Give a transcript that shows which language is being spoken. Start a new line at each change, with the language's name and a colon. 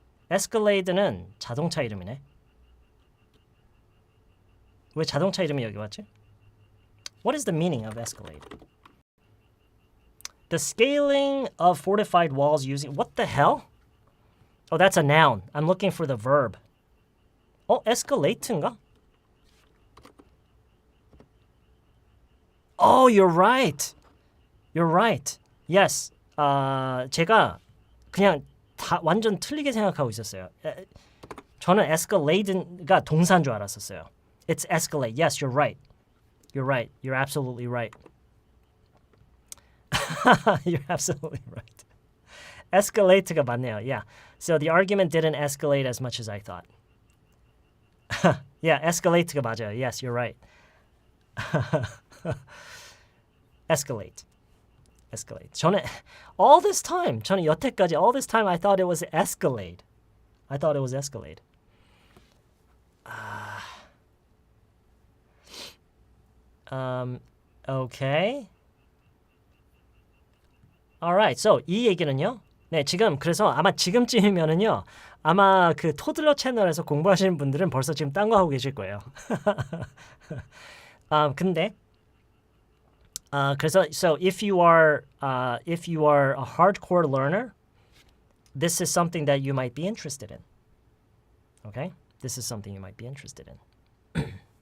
Korean: escalade는 자동차 이름이네. 왜 자동차 이름이 여기 왔지?
English: What is the meaning of escalate? The scaling of fortified walls using... What the hell? Oh, that's a noun. I'm looking for the verb. escalate인가? Oh, you're right. You're right. Yes.
Korean: 제가 그냥 다 완전 틀리게 생각하고 있었어요. 저는 escalate가 동사인 줄 알았었어요.
English: It's escalate. Yes, you're right. You're right. You're absolutely right. You're absolutely right.
Korean: escalate가 맞네요.
English: Yeah. So the argument didn't escalate as much as I thought. Yeah,
Korean: escalate가 맞아요.
English: Yes, you're right. escalate.
Korean: 저는
English: all this time I thought it was escalate. I thought it was escalate. Okay. Alright, so
Korean: 이 얘기는요. 네, 지금 그래서 아마 지금쯤이면은요. 아마 그 토들러 채널에서 공부하시는 분들은 벌써 지금 딴 거 하고 계실 거예요. 근데 그래서
English: so if you are a hardcore learner, this is something that you might be interested in. Okay? This is something you might be interested in.